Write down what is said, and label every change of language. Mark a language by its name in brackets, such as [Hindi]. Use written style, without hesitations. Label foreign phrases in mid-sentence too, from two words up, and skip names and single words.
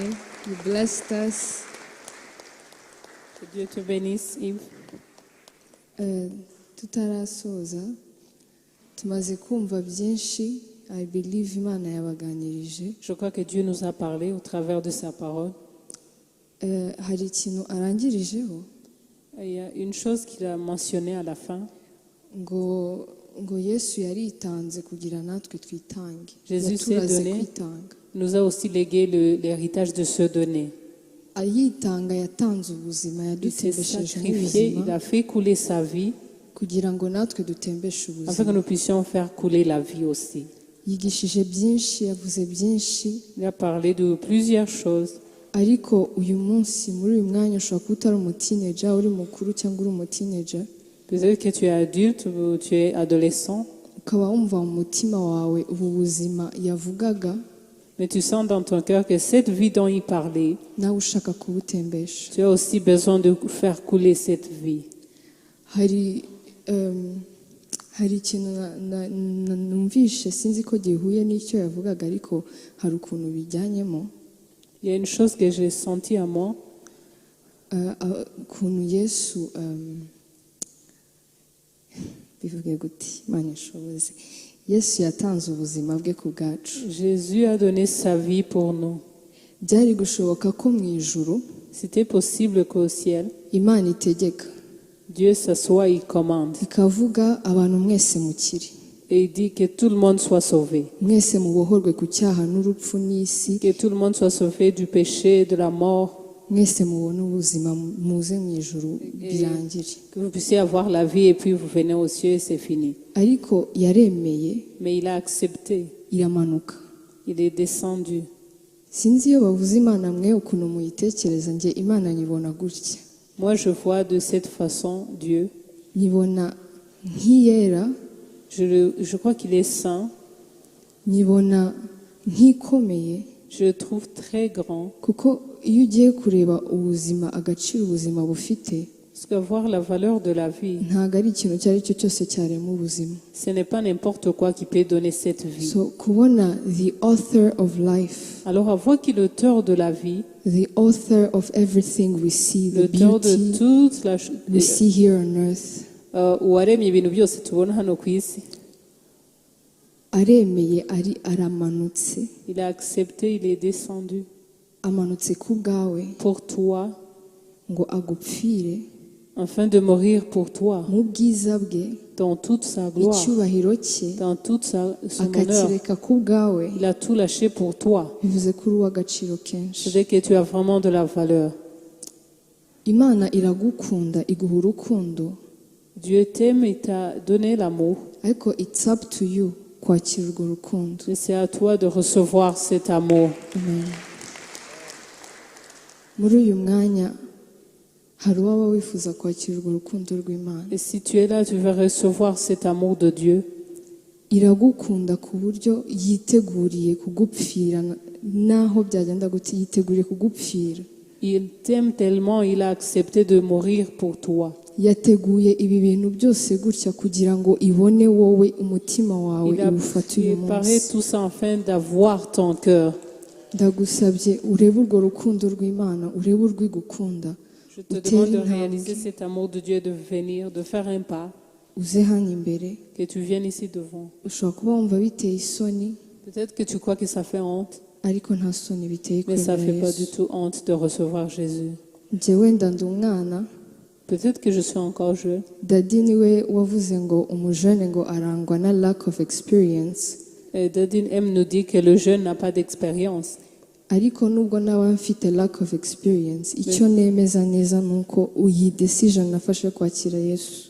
[English] You blessed us. [French] Que Dieu te bénisse, Yves. [Kinyarwanda] Tutarasoza tumaze kumva byinshi. [English] I believe [Kinyarwanda] Imana yabaganirije. [French] Je crois que Dieu nous a parlé au travers de sa parole. [Kinyarwanda] Hari ikintu arangirijeho [French] Il y a une chose qu'il a mentionnée à la fin. [Kinyarwanda] ngo Yesu yaritanze kugira natwe twitange. [French] Jésus s'est [Kinyarwanda] Yaturaze [French] donné. [Kinyarwanda] kwitanga. [French] Nous a aussi légué l'héritage de se donner. [Kinyarwanda] Ayitanga yatanze ubuzima, [French] Il s'est [Kinyarwanda] yadutembesheje [French] sacrifié, il [Kinyarwanda] n'ubuzima [French] a fait couler sa vie [Kinyarwanda] kugira ngo natwe dutembeshe [French] afin que [Kinyarwanda] ubuzima. [French] nous puissions faire couler la vie aussi. [Kinyarwanda] Yigishije byinshi, yavuze byinshi, [French] Il a parlé de plusieurs choses. [Kinyarwanda] ariko uyu munsi muri uyu mwanya ushobora kuba utari umutineja, uri mukuru cyangwa uri umutineja, [French] Peut-être que tu es adulte ou tu es adolescent, [Kinyarwanda] ukaba wumva mu mutima wawe ubu buzima yavugaga [French] mais tu sens dans ton cœur que cette vie dont il parlait, [Kinyarwanda] nawe ushaka kubutembesha. [French] tu as aussi besoin de faire couler cette vie. [Kinyarwanda] Hari ikintu numvishe, sinzi ko gihuye n'icyo yavugaga, ariko hari ukuntu bijyanyemo. [French] Il y a une chose que j'ai sentie à moi, [Kinyarwanda] ukuntu Yesu bivuge gute, Imana ishoboze, Yesu yatanze ubuzima bwe ku bwacu. [French] Jésus a donné sa vie pour nous. [Kinyarwanda] Byari gushoboka ko mu ijuru [French] C'était possible qu'au ciel, [Kinyarwanda] Imana itegeka [French] Dieu s'assoit et il commande. [Kinyarwanda] ikavuga abantu mwese mukiri, [French] Et il dit que tout le monde soit sauvé. [Kinyarwanda] mwese mubohorwe ku cyaha n'urupfu n'isi, [French] Que tout le monde soit sauvé du péché, de la mort. [Kinyarwanda] mwese mubone ubuzima muze mu ijuru birangire. [French] Que vous puissiez avoir la vie et puis vous venez aux cieux et c'est fini. [Kinyarwanda] ariko yaremeye [French] Mais il a accepté. [Kinyarwanda] iramanuka. [French] Il est descendu. [Kinyarwanda] Sinzi iyo bavuze Imana mwe ukuntu muyitekereza, njye Imana nyibona gutya. [French] Moi, je vois de cette façon Dieu. [Kinyarwanda] Nyibona nk'iyera, [French] Je crois qu'il est saint. [Kinyarwanda] nyibona nk'ikomeye, [French] Je le trouve très grand. [Kinyarwanda] kuko iyo ugiye kureba ubuzima, agaciro ubuzima bufite, [French] Parce que voir la valeur de la vie, [Kinyarwanda] ntabwo ari ikintu icyo ari cyo cyose cyarema ubuzima. [French] ce n'est pas n'importe quoi qui peut donner cette vie. [English] So kubona the author of life, [French] Alors, avoir qui est l'auteur de la vie, [English] the author of everything we see, the [French] l'auteur de [English] beauty [French] toute la [English] we see here on earth, [Kinyarwanda] uwaremye ibintu byose tubona hano ku isi, aremeye, aramanutse, [French] il a accepté, il est descendu [Kinyarwanda] amanutse ku bwawe [French] pour toi, [Kinyarwanda] ngo agupfire [French] afin de mourir pour toi, [Kinyarwanda] mu bwiza bwe, [French] dans toute sa gloire, [Kinyarwanda] icyubahiro cye [French] dans tout son honneur. [Kinyarwanda] akakireka ku bwawe, [French] Il a tout lâché pour toi. [Kinyarwanda] bivuze ko uri uw'agaciro kenshi. [French] C'est que tu as vraiment de la valeur. [Kinyarwanda] Imana iragukunda, iguha urukundo, [French] Dieu t'aime et t'a donné l'amour. [Kinyarwanda] ariko [English] it's up to you [Kinyarwanda] kwakira urwo rukundo. [French] Et c'est à toi de recevoir cet amour. [Kinyarwanda] Amen. Muri uyu mwanya hari uwaba wifuza kwakira urwo rukundo rw'Imana. [French] Et si tu es là, tu vas recevoir cet amour de Dieu. [Kinyarwanda] Iragukunda ku buryo yiteguriye kugupfira, naho byagenda gute yiteguriye kugupfira. [French] Il t'aime tellement, il a accepté de mourir pour toi. [Kinyarwanda] Yateguye ibi bintu byose gutya kugira ngo ibone wowe, umutima wawe [French] Il a [Kinyarwanda] iwufate uyu [French] préparé [Kinyarwanda] munsi. [French] tout ça afin d'avoir ton cœur. [Kinyarwanda] Ndagusabye urebe urwo rukundo rw'Imana, urebe urwigukunda, [French] Je te [Kinyarwanda] utere [French] demande de [Kinyarwanda] intambwe, [French] réaliser cet amour de Dieu, de venir, de faire un pas, [Kinyarwanda] uze hano imbere. [French] que tu viennes ici devant. [Kinyarwanda] Ushobora kuba wumva biteye isoni, [French] Peut-être que tu crois que ça fait honte, [Kinyarwanda] ariko nta soni biteye [French] mais ça ne fait [Kinyarwanda] kwemera [French] pas du [Kinyarwanda] Yesu. [French] tout honte de recevoir Jésus. [Kinyarwanda] Njye wenda ndi umwana, [French] Peut-être que je suis encore jeune. [Kinyarwanda] dadi niwe wavuze ngo umujene ngo arangwa na [English] lack of experience, [French] Et Dadine M nous dit que le jeune n'a pas d'expérience. [Kinyarwanda] ariko nubwo naba mfite [English] lack of experience, [Kinyarwanda] icyo nemeza neza ni uko iyi decision nafashe kwakira Yesu.